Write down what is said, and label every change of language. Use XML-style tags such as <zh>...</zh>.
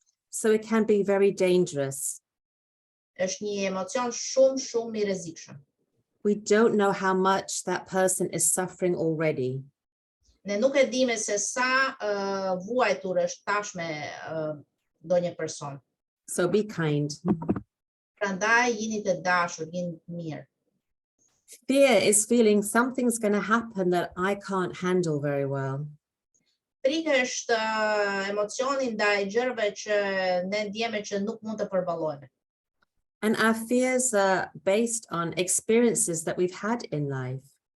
<en>So it can be very dangerous.</en> <sq>Është një emocion shumë i rrezikshëm.</sq> <en>We don't know how much that person is suffering already.</en> <sq>Ne nuk e dimë se sa vuajtur është tashme ndonjë person.</sq> <en>So be kind.</en> <sq>Prandaj jini të dashur, jini të mirë.</sq> <en>Fear is feeling something's going to happen that I can't handle very well.</en> <sq>Frika është emocioni ndaj gjërave që ne ndjeme që nuk mund të përballojmë.</sq> <en>And our fears are based on experiences that we've had in life.</en>